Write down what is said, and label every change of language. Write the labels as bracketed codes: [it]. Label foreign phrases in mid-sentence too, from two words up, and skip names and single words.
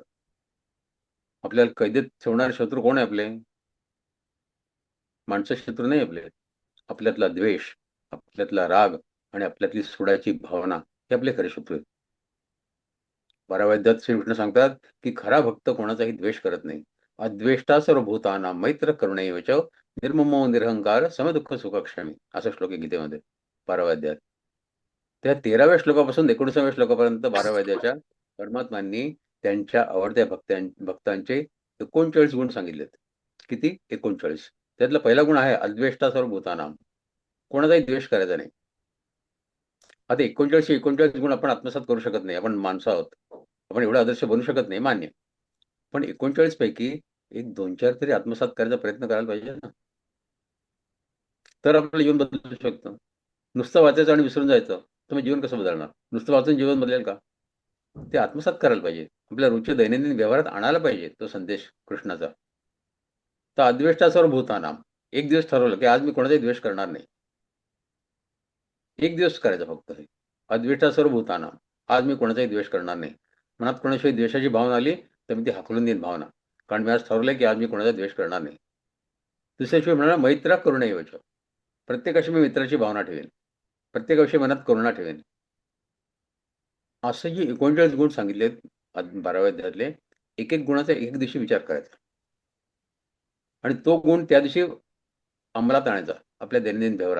[mr] आपल्याला कैदेत ठेवणारे शत्रू कोण आहे आपले? माणसं शत्रू नाही आपले. आपल्यातला द्वेष, आपल्यातला राग आणि आपल्यातली सुडाची भावना हे आपले खरे शत्रू आहेत. 12व्या अध्यायात श्रीकृष्ण सांगतात की खरा भक्त कोणाचाही द्वेष करत नाही. [sa] अद्वेष्टा सर्वभूतानां मैत्र करुणैव च निर्ममो निरहंकार समदुःख सुखक्षमी, [mr] असा श्लोक आहे गीतेमध्ये 12व्या अध्यायात. त्या 13व्या श्लोकापासून 19व्या श्लोकापर्यंत 12व्या अध्यायाच्या परमात्मांनी त्यांच्या आवडत्या भक्तांचे 39 गुण सांगितलेत. किती? 39. त्यातला पहिला गुण आहे [sa] अद्वेष्टा सर्वभूतानां. [mr] कोणाचाही द्वेष करायचा नाही. आता 39 गुण आपण आत्मसात करू शकत नाही. आपण माणसं आहोत. आपण एवढा आदर्श बनू शकत नाही, मान्य. पण 39 पैकी एक 2-4 तरी आत्मसात करायचा प्रयत्न करायला पाहिजे ना. तर आपलं जीवन बदलू शकतं. नुसतं वाचायचं आणि विसरून जायचं तर मग जीवन कसं बदलणार? नुसतं वाचून जीवन बदलेल का? ते आत्मसात करायला पाहिजे. आपल्या रोजच्या दैनंदिन व्यवहारात आणायला पाहिजे तो संदेश कृष्णाचा. [sa] तर अद्वेष्टा सर्वभूतानां. [mr] एक दिवस ठरवलं की आज मी कोणाचाही द्वेष करणार नाही. एक दिवस करायचं फक्त हे. [sa] अद्वेष्टा सर्वभूतानां. [mr] आज मी कोणाचाही द्वेष करणार नाही. मनात कोणाशिवाय द्वेषाची भावना आली तर मी ती हाकलून देईन भावना. कारण मी आज ठरवलंय की आज मी कोणाचा द्वेष करणार नाही. दुसऱ्या शिवाय म्हणाला [sa] मैत्र करुणैवच. [mr] प्रत्येकाशी मी मित्राची भावना ठेवेन. प्रत्येकाविषयी मनात करुणा ठेवेन. असे जे 39 गुण सांगितलेत 12व्या अध्यायातले, एक एक गुणाचा एक दिवशी विचार करायचा आणि तो गुण त्या दिवशी अंमलात आणायचा आपल्या दैनंदिन व्यवहारात.